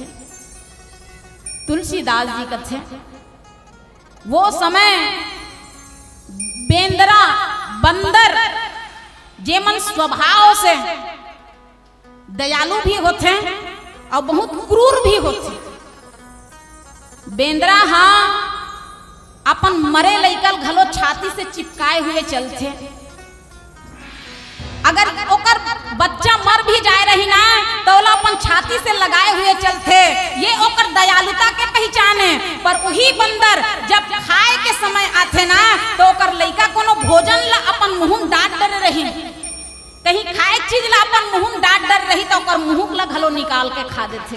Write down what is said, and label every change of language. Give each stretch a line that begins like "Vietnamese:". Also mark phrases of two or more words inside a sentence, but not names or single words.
Chhattisgarhi: तुलसीदास जी कथे वो समय बेंदरा बंदर जे मन स्वभाव से दयालु भी होते और बहुत क्रूर भी होते। बेंदरा हाँ अपन मरे लइकल घलो छाती से चिपकाए हुए चलते। अगर ओकर बच्चा मर भी जाए रही ना तो ओला अपन छाती से लगाए हुए चलते। ये ओकर दयालुता के पहचान है। पर वही बंदर जब खाए के समय आथे ना तो ओकर लइका कोनो भोजन ला अपन मुंह डांट डर रही, कहीं खाए चीज ला अपन मुंह डांट डर रही तो ओकर मुंह ला घलो निकाल के खा देते।